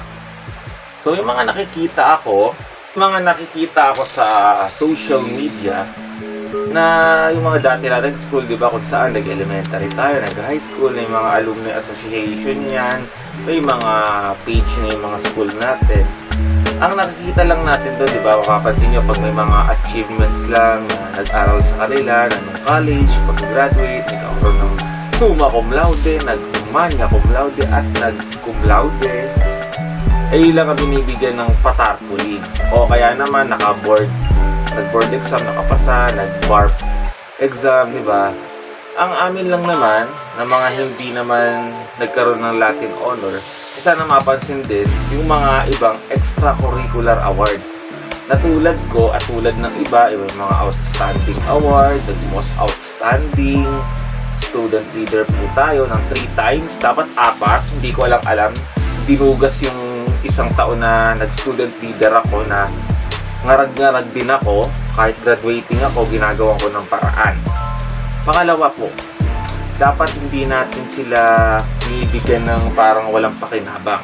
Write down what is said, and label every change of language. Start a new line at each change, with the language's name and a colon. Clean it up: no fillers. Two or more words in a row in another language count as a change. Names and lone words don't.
Filipino: So yung mga nakikita ako sa
English: social media
Filipino: na yung mga dati na nag-school, di ba, kung saan nag-elementary tayo, nag-high school, na yung mga
English: alumni association
Filipino: yan, may mga page na yung mga school natin. Ang nakikita lang natin doon, di ba, makapansin nyo, pag may mga achievements lang na nag-aral sa kanila, na nung college, pag-graduate, nagkakaroon ng
Latin: summa cum laude,
Filipino: nag-
Latin: magna cum laude,
Filipino: at nag-
Latin: cum laude,
Filipino: ay lang ang binibigyan ng patarpulin. O kaya naman, nag-
English: board exam,
Filipino: nakapasa, nag-
English: BARP exam,
Filipino: di ba? Ang amin lang naman, na mga hindi naman nagkaroon ng
English: Latin honor,
Filipino: sana mapansin din yung mga ibang
English: extracurricular award.
Filipino: Na tulad ko at tulad ng iba, yung mga
English: outstanding award, the most outstanding student leader
Filipino: po tayo ng 3 times, dapat 4, hindi ko alam, dinugas yung isang taon na nag-
English: student leader
Filipino: ako na ngarag-ngarag din ako, kahit graduating ako, ginagawa ko ng paraan. Pangalawa po, dapat hindi natin sila binibigyan ng parang walang pakinabang.